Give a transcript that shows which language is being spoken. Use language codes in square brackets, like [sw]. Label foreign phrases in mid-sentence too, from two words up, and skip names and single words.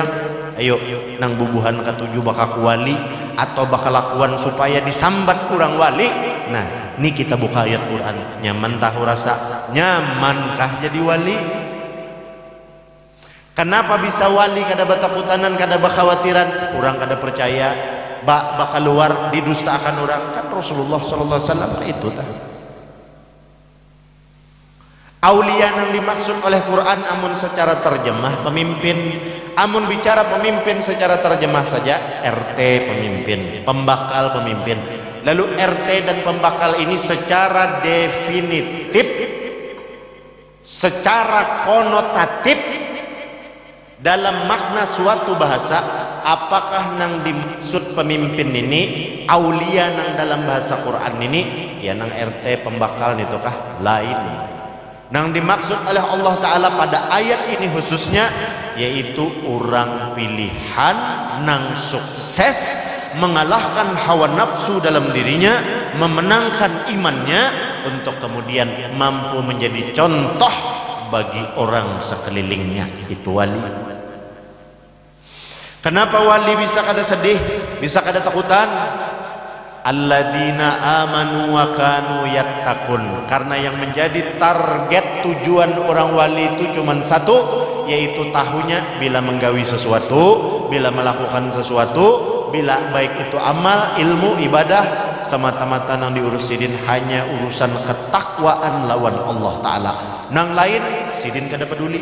[bjn] Ayo nang bubuhan ketujuh bakal wali atau bakal lakuan supaya disambat kurang wali. [id] Nah, ini kita buka ayat Quran. [bjn] Nyaman tahu rasa? Nyamankah jadi wali? Kenapa bisa wali kada batakutanan, kada bakhawatiran, orang kada percaya, bakal luar didustakan orang? Kan Rasulullah [ar] sallallahu alaihi wasallam [bjn] itu tah. Aulia yang dimaksud oleh Quran amun secara terjemah pemimpin, amun bicara pemimpin secara terjemah saja RT pemimpin, pembakal pemimpin. Lalu RT dan pembakal ini secara definitif, secara konotatif dalam makna suatu bahasa, apakah nang dimaksud pemimpin ini aulia nang dalam bahasa Quran ini ya nang RT pembakal nitukah? Lain. Nang dimaksud oleh Allah Ta'ala pada ayat ini khususnya yaitu orang pilihan nang sukses mengalahkan hawa nafsu dalam dirinya, memenangkan imannya untuk kemudian mampu menjadi contoh bagi orang sekelilingnya. Itu wali. Kenapa wali bisa kada sedih, bisa kada takutan? [ar] Alladzina amanu wa kanu yattaqun. [bjn] Karena yang menjadi target tujuan orang wali itu cuma satu, yaitu tahunya bila menggawi sesuatu, bila melakukan sesuatu, bila baik itu amal, ilmu, ibadah, semata-mata nang diurus sidin hanya urusan ketakwaan lawan Allah Ta'ala. Nang lain sidin kada peduli.